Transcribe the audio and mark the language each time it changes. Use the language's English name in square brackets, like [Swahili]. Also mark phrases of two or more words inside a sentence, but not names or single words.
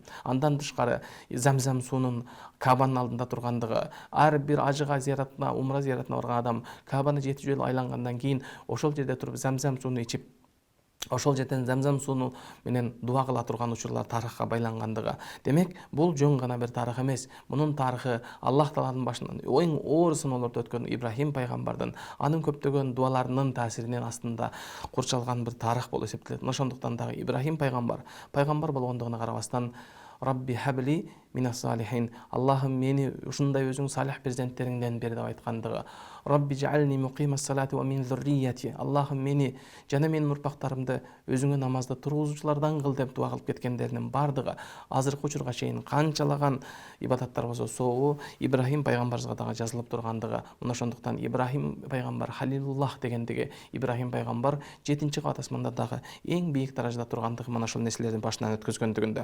[Kyrgyz] Андан тышкары Замзам суунун Кабанын алдында тургандыгы, ар бир ажыга зияратына, умра зияратына барган адам Кабаны 7 жолу айлангандан кийин ошол жерде туруп Замзам сууну ичип ошол жерден замзам сууну менен дуа кыла турган учурлар тарыхка байлангандыгы. Демек, бул жөн гана бир тарых эмес. Мунун тарыхы Аллах Тааланын башынан эң оор сыноолорду өткөн Ибрахим пайгамбардын анын көптөгөн дуаларынын таасиринин астында курчалган бир тарых болуп эсептелет. Ошондуктан дагы Ибрахим пайгамбар болгондугуна карабастан [Arabic] رب هب لي من الصالحين. [Kyrgyz] Аллахым мени ушундай өзүң салих перзенттериңден бер деп айткандыгы. [Arabic] رب اجعلني مقيم الصلاة ومن ذريتي. [Kyrgyz] Аллахым мени жана менин урпактарымды өзүңө намазды тургузуучулардан кыл деп дуа кылып кеткендеринин бардыгы азыркы учурга чейин канчалаган ибадаттар болсо сообу Ибрахим пайгамбарыбызга дагы жазылып тургандыгы. Мына ошондуктан Ибрахим пайгамбар халилуллах дегендиги, Ибрахим пайгамбар 7-чи кабат асманда дагы эң бийик даражада тургандыгы мына ошол нерселердин башынан өткөзгөндүгүндө.